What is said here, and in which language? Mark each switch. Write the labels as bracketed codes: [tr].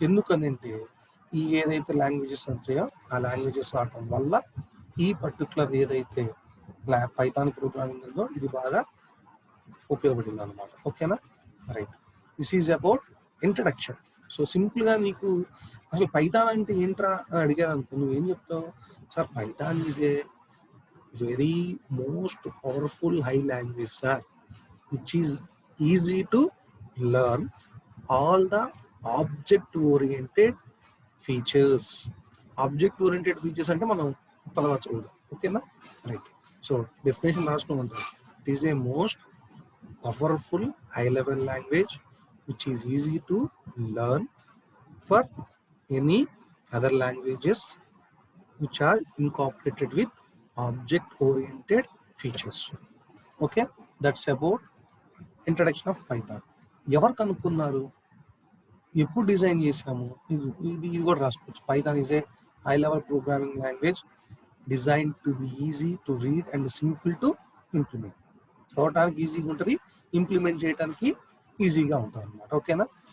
[te] ఎందుకనంటే ఈ ఏదైతే లాంగ్వేజెస్ ఉంటాయో ఆ లాంగ్వేజెస్ వాడటం వల్ల ఈ పర్టికులర్ ఏదైతే పైథాన్ ప్రోగ్రామింగ్ ఉందో ఇది బాగా ఉపయోగపడింది అనమాట. ఓకేనా. Right. [en] This is about introduction. [te] So సింపుల్గా నీకు అసలు పైథాన్ అంటే ఏంట్రా అని అడిగారు అనుకో, నువ్వు ఏం చెప్తావు? [en] Sir, Python is a very most powerful high language, sir, which is easy to learn all the object-oriented features. [te] Object-oriented features అంటే మనం తర్వాత చూద్దాం, ఓకేనా? Right. So definition రాసుకోమంటారు. [en] It is a most powerful high-level language which is easy to learn for any other languages which are incorporated with object-oriented features. Okay, that's about introduction of Python. [te] ఎవరు కనుక్కున్నారు, ఎప్పుడు design చేసాము, ఇది కూడా రాసుకోవచ్చు. [en] Python is a high level programming language design to be easy to read and simple to implement. [te] చదవడానికి ఈజీగా ఉంటుంది, ఇంప్లిమెంట్ చేయడానికి ఈజీగా ఉంటుంది అనమాట. ఓకేనా?